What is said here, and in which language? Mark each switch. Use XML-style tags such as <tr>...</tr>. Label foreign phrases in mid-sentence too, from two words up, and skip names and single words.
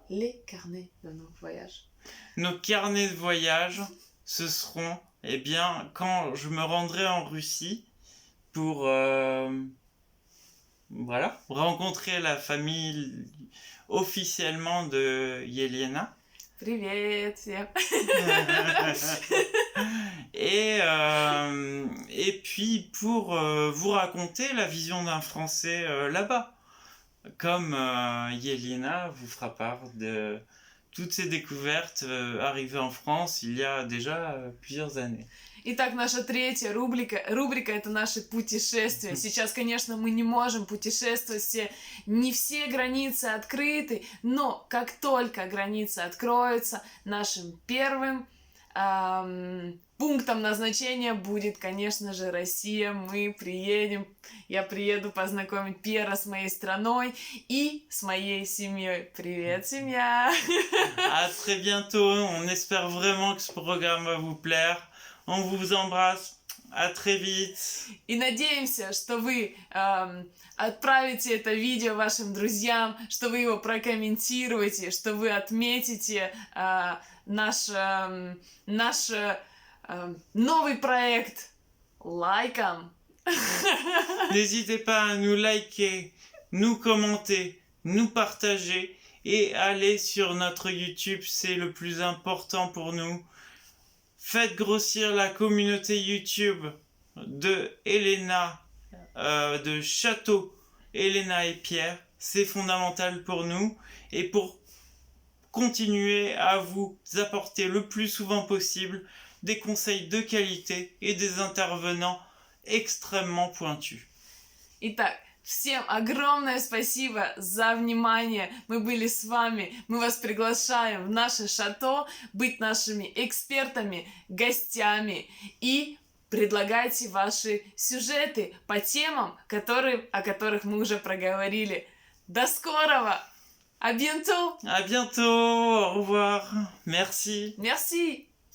<fr>Les carnets de nos voyages. Nos carnets de voyage, ce seront, quand je me rendrai en Russie pour rencontrer la famille officiellement de Yelena.</fr> <ru>Привет всем.</ru> <fr>Et puis pour vous raconter la vision d'un Français là-bas. Comme Yelena vous fera part de toutes ces découvertes arrivées en France il y a déjà plusieurs années.</fr> <ru>Итак, наша третья рубрика это наши путешествия. Сейчас, конечно, мы не можем путешествовать, не все границы открыты, но как только границы откроются, нашим первым пунктом назначения будет, конечно же, Россия. Я приеду познакомить Пьера с моей страной и с моей семьей. Привет, семья!</ru> <fr>À très bientôt. On espère vraiment que ce programme va vous plaire. On vous embrasse. À très vite.</fr> <ru>И надеемся, что вы отправите это видео вашим друзьям, что вы его прокомментируете, что вы отметите наш новый проект лайком.</ru> <fr>N'hésitez pas à nous liker, nous commenter, nous partager et aller sur notre YouTube, c'est le plus important pour nous. Faites grossir la communauté YouTube de Elena, de Château Elena et Pierre. C'est fondamental pour nous et pour continuer à vous apporter le plus souvent possible des conseils de qualité et des intervenants extrêmement pointus.</fr> <ru>Итак, всем огромное спасибо за внимание. Мы были с вами. Мы вас приглашаем в наше шато быть нашими экспертами, гостями и предлагайте ваши сюжеты по темам, о которых мы уже проговорили. До скорого!</ru> <fr>À bientôt! À bientôt, au revoir, merci. Merci!</fr>